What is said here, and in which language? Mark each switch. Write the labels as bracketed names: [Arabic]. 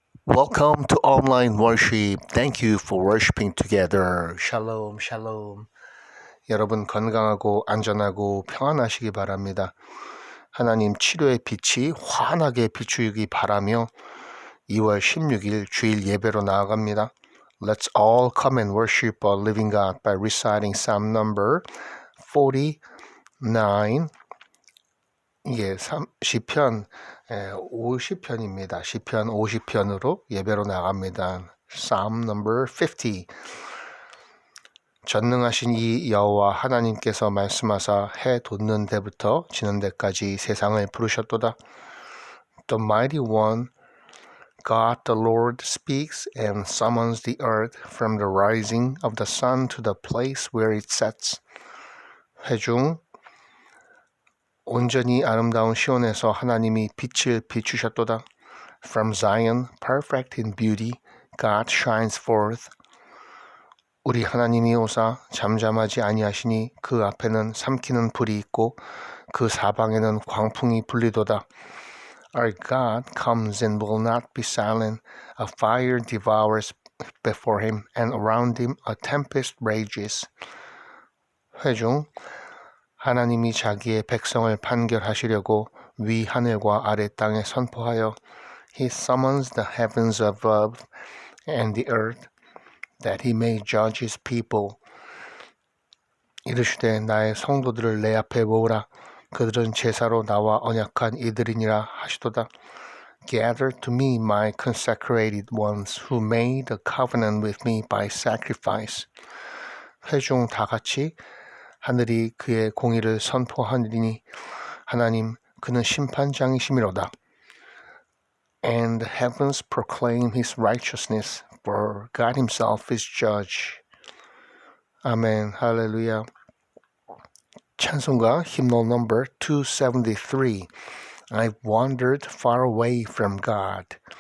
[English] Welcome to online worship. Thank you for worshiping together. [Korean] 샬롬, 샬롬. 여러분 건강하고 안전하고 평안하시기 바랍니다. 하나님 치료의 빛이 환하게 비추기 바라며 2월 16일 주일 예배로 나아갑니다. [English] Let's all come and worship our living God by reciting Psalm number 49. [Korean] 시편 50편입니다. 시편 50편으로 예배로 나갑니다. [English] Psalm number 50. [Korean] 전능하신 이 여호와 하나님께서 말씀하사 해 돋는 데부터 지는 데까지 세상을 부르셨도다. [English] The mighty one, God the Lord speaks and summons the earth from the rising of the sun to the place where it sets. [Korean] 회중 온전히 아름다운 시온에서 하나님이 빛을 비추셨도다. [English] From Zion, perfect in beauty, God shines forth. [Korean] 우리 하나님이 오사 잠잠하지 아니하시니 그 앞에는 삼키는 불이 있고 그 사방에는 광풍이 불리도다. [English] Our God comes and will not be silent. A fire devours before him, and around him a tempest rages. [Korean] 회중 하나님이 자기의 백성을 판결하시려고 위 하늘과 아래 땅에 선포하여 [English] He summons the heavens above and the earth that he may judge his people. [Korean] 이르시되 나의 성도들을 내 앞에 모으라. 그들은 제사로 나와 언약한 이들이니라 하시도다. [English] Gather to me my consecrated ones who made a covenant with me by sacrifice. [Korean] 회중 다 같이 하늘이 그의 공의를 선포하느니 하나님 그는 심판장이시미로다. [English] And the heavens proclaim his righteousness, for God himself is judge. [Korean] 아멘, 할렐루야. 찬송가 [English] hymnal number 273. I've wandered far away from God.